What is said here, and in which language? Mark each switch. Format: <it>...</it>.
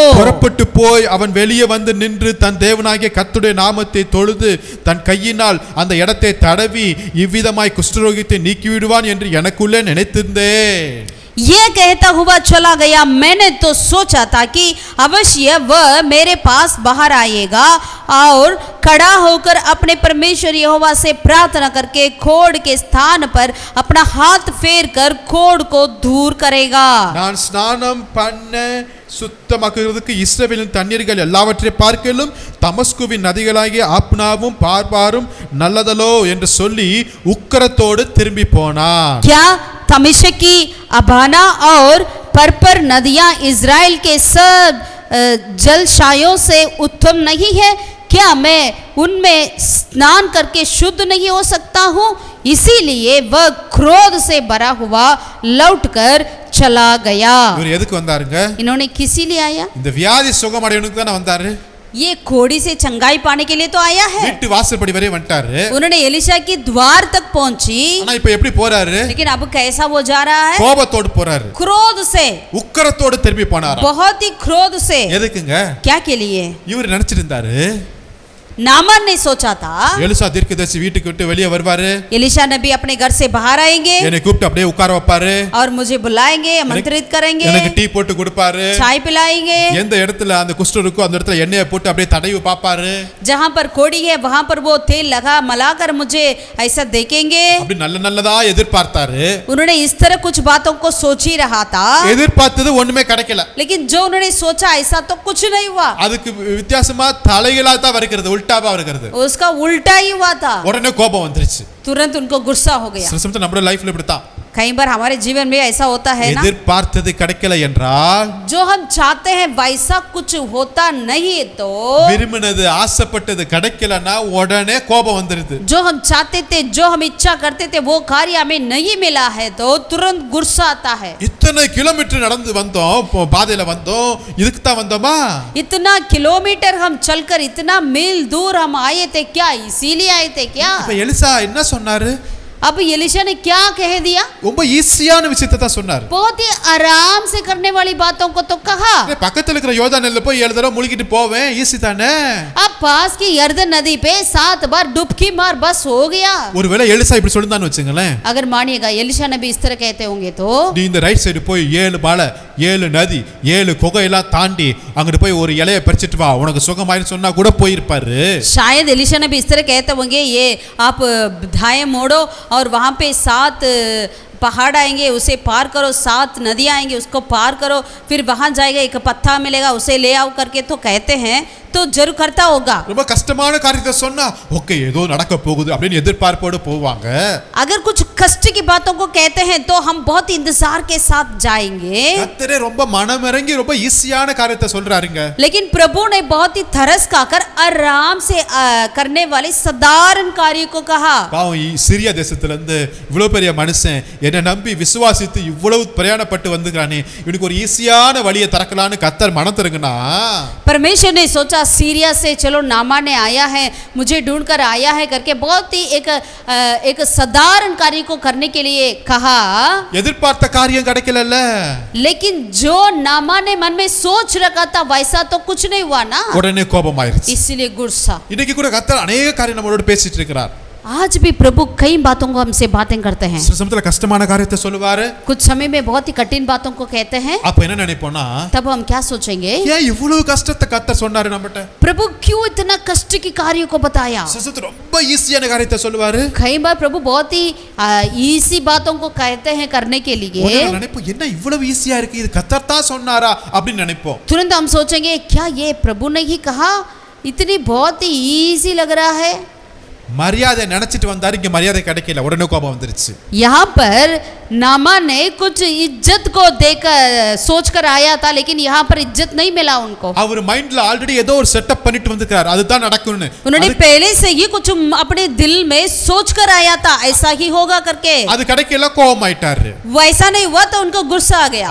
<ta>புறப்பட்டு போய் அவன் வெளியே வந்து நின்று தன் தேவனாகிய கர்த்தருடைய நாமத்தை தொழுது தன் கையினால் அந்த இடத்தை தடவி இவ்விதமாய் குஷ்டரோகித்தை நீக்கிவிடுவான் என்று எனக்குள்ளே நினைத்திருந்தேன்.</ta> <hi>ये कहता हुआ चला गया। मैंने तो सोचा था कि अवश्य वह मेरे पास बाहर आएगा और खड़ा होकर अपने परमेश्वर यहोवा से प्रार्थना करके खोड़ के स्थान पर अपना हाथ फेर कर खोड़ को दूर करेगा।</hi> <ta>நான் ஸ்நானம் பண்ண சுத்தமாக்குகிறதுக்கு இஸ்ரவேலின் தண்ணீர்கள் எல்லாவற்றை பார்க்கலும் தமஸ்குவின் நதிகளாகிய ஆப்னாவும் பார்பாரும் நல்லதலோ என்று சொல்லி உக்கிரத்தோடு திரும்பி போனான்.</ta> <hi>क्या तमिशकी अबाना और परपर नदियां इज़राइल के सब जलशायों से उत्तम नहीं है? क्या मैं उनमें स्नान करके शुद्ध नहीं हो सकता हूँ? इसीलिए वह क्रोध से भरा हुआ लौटकर चला गया।</hi> <ta>இவர் எதுக்கு வந்தாருங்க?</ta> <hi>इन्होंने किसी लिए आया?</hi> <ta>இந்த வியாதி சுகமடையணுக்கு தானே வந்தாரு.</ta> <hi>ये खोड़ी से चंगाई पाने के लिए तो आया है।</hi> <ta>வீட்டு வாசற்படி வரை வந்துட்டாரு.</ta> <hi>उन्होंने एलिशा के द्वार तक पहुंची,</hi> <ta>ஆனா இப்ப எப்படி போறாரு?</ta> <hi>लेकिन अब कैसा वो जा रहा है?</hi> <ta>கோபத்தோடு போறாரு,</ta> <hi>क्रोध से,</hi> <ta>உக்கிரத்தோடு திரும்பி போனாரா.</ta> <hi>बहुत ही क्रोध से।</hi> <ta>எதுக்குங்க?</ta> <hi>क्या के लिए?</hi> <ta>இவர் நினைச்சிட்டு இருந்தாரு,</ta> <hi>नामान ने सोचा था</hi> <ta>எலிசா தீர்க்கதரிசி வீட்டுக்கு விட்டு வெளியே வருவாரு,</ta> <hi>एलिशा नबी अपने घर से बाहर आएंगे</hi> <ta>என்னை கூப்பிட்டு அப்படியே உட்கார வைப்பாரு,</ta> <hi>और मुझे बुलाएंगे, आमंत्रित करेंगे,</hi> <ta>எனக்கு டீ போட்டு கொடுப்பாரு,</ta> <hi>चाय पिलाएंगे,</hi> <ta>எந்த இடத்துல அந்த குஷ்டம் இருக்கோ அந்த இடத்துல எண்ணெயை போட்டு அப்படியே தடவி பாப்பாரு,</ta> <hi>जहाँ पर कोड़ी है वहां पर वो तेल मिलाकर मुझे ऐसा देखेंगे।</hi> <ta>அப்படி நல்ல நல்லதா எதிர்பார்த்தாரு.</ta> <hi>उन्होंने इस तरह कुछ बातों को सोच ही रहा था,</hi> <ta>எதிர்பார்த்தது ஒண்ணுமே கிடைக்கல.</ta> <hi>लेकिन जो उन्होंने सोचा ऐसा तो कुछ नहीं हुआ,</hi> <ta>அதுக்கு வித்தியாசமா தலைகளா தான் வருகிறது, உல்டாவா வருகிறது.</ta> <hi>उसका उल्टा ही हुआ था।</hi> <ta>உடனே கோபம் வந்துருச்சு.</ta> <hi>तुरंत उनको गुस्सा हो गया।</hi> <ta>சில சமயத்துல நம்மளோட லைஃப்ல இப்படித்தான்,</ta> <hi>कई बार हमारे जीवन में ऐसा होता है ना,</hi> <ta>எதிர்பார்த்தது கிடைக்கல என்றால்,</ta> <hi>जो हम चाहते हैं वैसा कुछ होता नहीं तो,</hi> <ta>விரும்பினது ஆசைப்பட்டது கிடைக்கலன்னா உடனே கோபம் வந்துருது.</ta> <hi>जो हम चाहते थे, जो हम इच्छा करते थे वो कार्य हमें नहीं मिला है तो तुरंत गुस्सा आता है।</hi> <ta>இத்தனை கிலோமீட்டர் நடந்து வந்தோம், பாதையில வந்தோம், இதுக்கு தான் வந்தோமா?</ta> <hi>इतना किलोमीटर हम चलकर इतना मील दूर हम आए थे क्या, इसीलिए आए थे क्या?</hi> <ta>இப்ப எலிசா என்ன சொன்னாரு?</ta> <hi>अब एलिशा ने क्या कह दिया?</hi> <ta>ரொம்ப ஈஸியான விஷயத்தை தான் சொன்னாரு.</ta> <hi>बहुत ही आराम से करने वाली बातों को तो कहा।</hi> <ta>பக்கத்துல இருக்கிற யோர்தானில போய் 7 தடவை முழுகிட்டு போவேன், ஈஸி தானே.</ta> <hi>अब पास की यर्दन नदी पे 7 बार डुबकी मार, बस हो गया।</hi> <ta>ஒருவேளை எலிசா இப்படி சொல்லிருந்தான்னு வச்சுங்களேன்,</ta> <hi>अगर मानिएगा एलिशा ने भी इस तरह कहते होंगे तो,</hi> <ta>நீ இந்த ரைட் சைடு போய் 7 மலை 7 நதி 7 குகையெல்லாம் தாண்டி அங்கிட்டு போய் ஒரு இலையை பறிச்சிட்டு வா, உனக்கு சுகமாயின்னு சொன்னா கூட போயிருப்பாரு.</ta> <hi>शायद एलिशा ने भी इस तरह कहते होंगे, ये आप दाएं मोड़ो और वहाँ पे 7 पहाड़ आएंगे, उसे पार करो, 7 नदियाँ आएंगे, उसको पार करो, फिर वहाँ जाएगा, एक पत्ता मिलेगा, उसे ले आओ करके तो कहते हैं, तो जरूर करता होगा।</hi> <ta>ரொம்ப கஷ்டமான காரியத்தை சொன்னா ஓகே ஏதோ நடக்க போகுது அப்படின்னு எதிர்பார்ப்போடு போவாங்க.</ta> <hi>अगर कुछ कष्ट की बातों को कहते हैं तो हम बहुत इंतजार के साथ जाएंगे,</hi> <ta>கர்த்தரே ரொம்ப மனமிறங்கி ரொம்ப ஈஸியான காரியத்தை சொல்றாருங்க.</ta> <hi>लेकिन प्रभु ने बहुत ही तरस खाकर आराम से करने वाले साधारण कार्य को कहा।</hi> <ta>பாவம் சிரியா தேசத்துல இருந்து இவ்வளவு பெரிய மனுஷன் என்னை நம்பி விசுவாசித்து இவ்வளவு பிரயாணப்பட்டு வந்துக்கிறானே, இவனுக்கு ஒரு ஈஸியான வழியை திறக்கலான்னு கர்த்தர் மனம் திறங்குனா,</ta> <hi>परमेश्वर ने सोचा सीरिया से चलो नामान ने आया है, मुझे ढूंढ कर आया है करके बहुत ही एक साधारण कार्य को करने के लिए कहा।</hi> <ta>எதிர்பார்த்த காரியம் கிடைக்கலல்ல,</ta> <hi>लेकिन जो नामान ने मन में सोच रखा था वैसा तो कुछ नहीं हुआ ना,</hi> <ta>உடனே கோபம் ஆயிருச்சு.</ta> <hi>इसीलिए गुस्सा।</hi> <ta>இன்னைக்கு கூட கர்த்தர் अनेक காரியம் நம்மளோட பேசிட்டு இருக்கிறார்.</ta> <hi>आज भी प्रभु कई बातों को हमसे बातें करते हैं,</hi> <ta>சில சமயத்துல கஷ்டமான காரியத்தை சொல்லுவாரு,</ta> <hi>कुछ समय में बहुत ही कठिन बातों को कहते हैं,</hi> <ta>அப்ப என்ன நினைப்போம்னா,</ta> <hi>तब हम क्या सोचेंगे,</hi> <ta>ஏன் இவ்வளவு கஷ்டத்தை கர்த்தர் சொன்னாரு நம்மட்ட?</ta> <hi>प्रभु क्यों इतना कष्ट की कार्य को बताया?</hi> <ta>சில சமயத்துல ரொம்ப ஈஸியான காரியத்தை சொல்லுவாரு,</ta> <hi>कई बार प्रभु बहुत ही इसी बातों को कहते हैं करने के लिए,</hi> <ta>நினைப்போம் என்ன இவ்வளவு ஈஸியா இருக்கு, இது கர்த்தர் தான் சொன்னாரா அப்படின்னு நினைப்போம்.</ta> <hi>तुरंत हम सोचेंगे क्या ये प्रभु ने ही कहा, इतनी बहुत ही इजी लग रहा है।</hi> <ta>மரியாதை நினைச்சிட்டு வந்தாரு, இங்க மரியாதை கிடைக்கல, உடனே கோபம் வந்துருச்சு.</ta> <hi>यहाँ पर नामान ने कुछ इज्जत को देकर सोच कर आया था, लेकिन यहाँ पर इज्जत नहीं मिला उनको।</hi> <ta>அவர் மைண்ட்ல ஆல்ரெடி ஏதோ ஒரு செட்டப் பண்ணிட்டு வந்திருக்காரு, அதுதான் நடக்கும்னு.</ta> <hi>उन्होंने पहले से ही कुछ अपने दिल में सोच कर आया था ऐसा ही होगा करके,</hi> <ta>அது கிடைக்கல, கோபம் ஆயிட்டாரு.</ta> <hi>वैसा नहीं हुआ तो उनको गुस्सा आ गया।</hi>